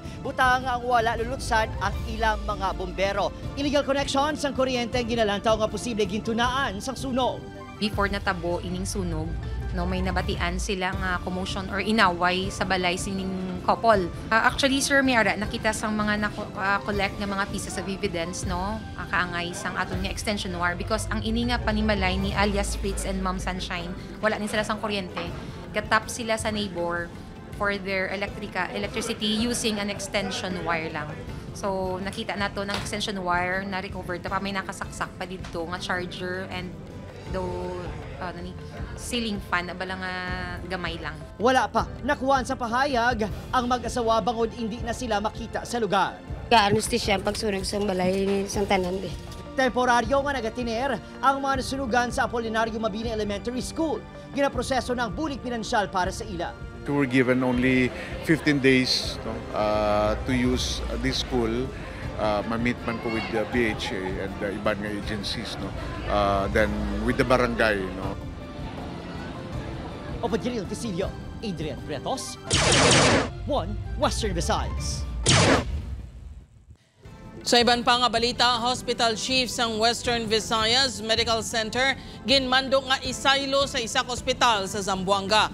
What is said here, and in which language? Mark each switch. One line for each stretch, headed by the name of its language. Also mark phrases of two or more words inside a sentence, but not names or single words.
Hiligaynon: Butang ang wala lulutsan ang ilang mga bombero. Illegal connection sang kuryente ang ginalantaw nga posible gintunaan sang sunog. Before natabo ining sunog, no, may nabatian silang commotion or inaway sa balay sining couple. Actually, Sir Miara, nakita sang mga collect nga mga
English: pieces of evidence,
Hiligaynon: no, kaangay sang aton nga
English: extension wire
Hiligaynon: because ang ini nga panimalay ni alias Fritz and Ma'am Sunshine, wala ni sila sang kuryente. Gatap sila sa
English: neighbor for their electricity using an extension wire lang.
Hiligaynon: So, nakita nato ng
English: extension wire
Hiligaynon: na recovered pa may nakasaksak pa dito nga
English: charger and ceiling fan
Hiligaynon: na balang gamay lang. Wala pa nakuhaan sa pahayag ang mag-asawa bangod hindi na sila makita sa lugar. Ka-anesthesia ang pagsunog sa balay sa tanan. Temporaryo nga nagatiner ang mga nasunugan sa Apolinario Mabini Elementary School. Ginaproseso ng bulig pinansyal para sa ila.
English: We were given only 15 days to use this school.
Hiligaynon: Ma-meet man ko
English: with the BHA and the
Hiligaynon: iban nga agencies, no?
English: Then with the barangay, no?
Hiligaynon: Opadril Casilio, Adrian Prietos, 1 Western Visayas. Sa iban pa nga balita, hospital chief sang Western Visayas Medical Center ginmando nga isaylo sa isa ka ospital sa Zamboanga.